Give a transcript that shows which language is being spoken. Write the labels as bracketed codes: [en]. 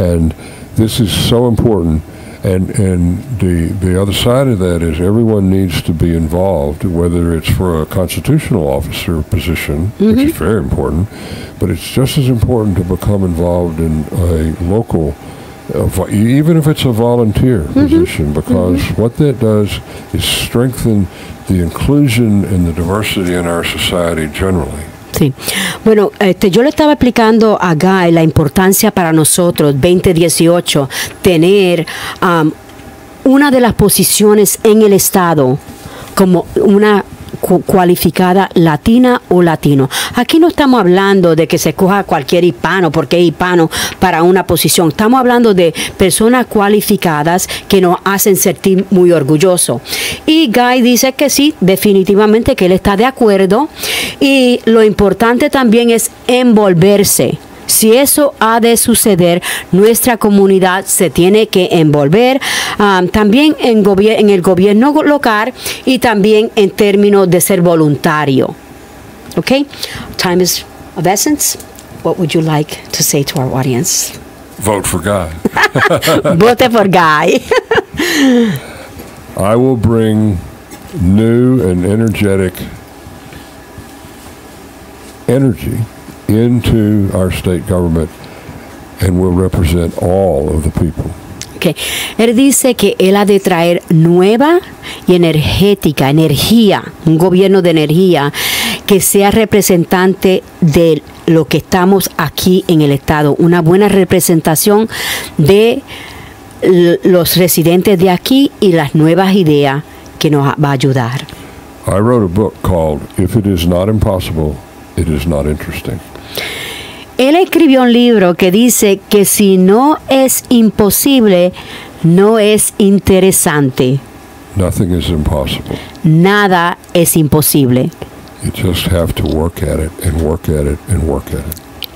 [en] And this is so important. And the other side of that is everyone needs to be involved, whether it's for a constitutional officer position, which is very important, but it's just as important to become involved in a local, even if it's a volunteer position, because what that does is strengthen the inclusion and the diversity in our society generally. [es] Sí. Bueno, yo le estaba explicando a Guy la importancia para nosotros, 2018, tener una de las posiciones en el Estado como una cualificada latina o latino. Aquí no estamos hablando de que se coja cualquier hispano porque es hispano para una posición. Estamos hablando de personas cualificadas que nos hacen sentir muy orgullosos. Y Guy dice que sí, definitivamente que él está de acuerdo. Y lo importante también es envolverse. Si eso ha de suceder, nuestra comunidad se tiene que envolver también en el gobierno local y también en términos de ser voluntario. [en] Okay? Time is of essence. What would you like to say to our audience? Vote for God. Vote for Guy. I will bring new and energetic energy into our state government and will represent all of the people. Okay. [es] Él dice que él ha de traer nueva y energía, un gobierno de energía que sea representante de lo que estamos aquí en el estado, una buena representación de los residentes de aquí y las nuevas ideas que nos va a ayudar. [en] I wrote a book called If It Is Not Impossible, It Is Not Interesting. [es] Él escribió un libro que dice que si no es imposible, no es interesante. [en] Nothing is impossible. [es] Nada es imposible. [en] You just have to work at it and work at it and work at it.